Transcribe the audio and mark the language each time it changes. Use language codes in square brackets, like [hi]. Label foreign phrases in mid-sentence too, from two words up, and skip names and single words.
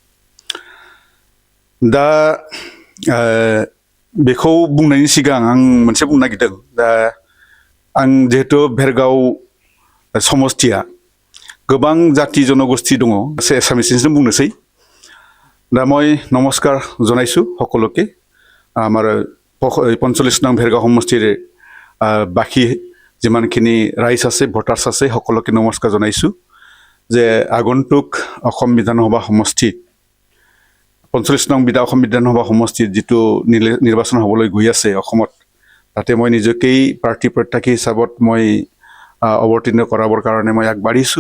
[brx] दा बेखौ बुंनायनि सिगां आं मोनसे बुंनो नागिरदों। दा आं जिहेतु भेरगाव समस्तिया गोबां जाति जनगोष्ठी दङ, एसामिसजों बुंनोसै। [as] दा মই নমস্কাৰ জনাইছোঁ সকলোকে। আমাৰ 45 নং भेरगाव সমষ্টিৰ বাকী যিমানখিনি ৰাইজ আছে, ভোটাৰ্ছ আছে, সকলোকে নমস্কাৰ জনাইছোঁ যে আগন্তুক অসম বিধানসভা সমষ্টিত 45 নং অসম বিধানসভা সমষ্টিত যিটো নিৰ্বাচন হ'বলৈ গৈ আছে অসমত, তাতে মই নিজকেই প্ৰাৰ্থী প্ৰত্যাশী হিচাপত মই অৱতীৰ্ণ কৰাবৰ কাৰণে মই আগবাঢ়িছোঁ।